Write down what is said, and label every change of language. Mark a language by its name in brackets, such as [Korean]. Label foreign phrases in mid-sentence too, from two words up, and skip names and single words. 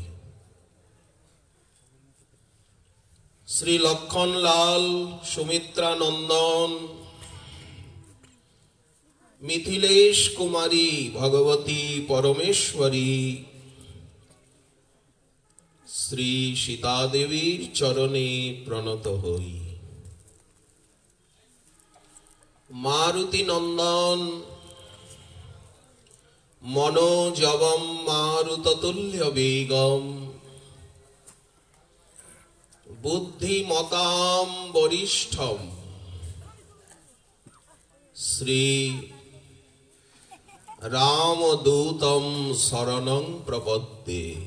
[Bangla] শ্রী লক্ষণলাল সুমিত্রা নন্দন মিথিলেশ কুমারী ভগবতী পরমেশ্বরী শ্রী সীতা দেবীর চরণে প্রণত হই। [Sanskrit] मारुति नंदन मनोजवम मारुततुल्य वेगम बुद्धिमतां वरिष्ठम श्री रामदूतं शरणं प्रपद्ये।